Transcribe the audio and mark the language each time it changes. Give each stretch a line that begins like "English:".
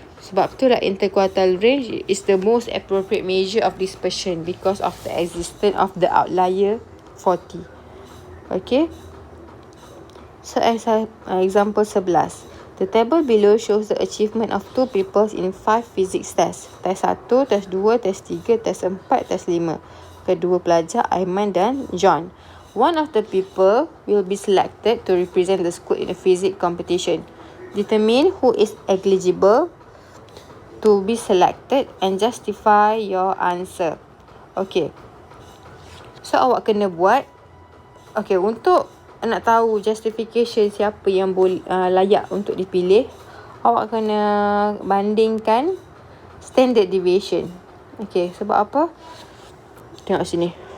Malay: Sebab itulah
English: interquartile range is the most appropriate measure of dispersion because of the existence of the outlier 40. Okay. So as example 11. The table below shows the achievement of 2 people in 5 physics tests. Test 1, test 2, test 3, test 4, test 5.
Malay: Kedua pelajar Aiman dan John.
English: One of the people will be selected to represent the school in a physics competition. Determine who is eligible to be selected and justify your answer.
Malay: Okay. So awak kena buat. Okay, untuk nak tahu justification siapa yang layak untuk dipilih, awak kena bandingkan standard deviation. Okay, sebab apa? Tengok sini.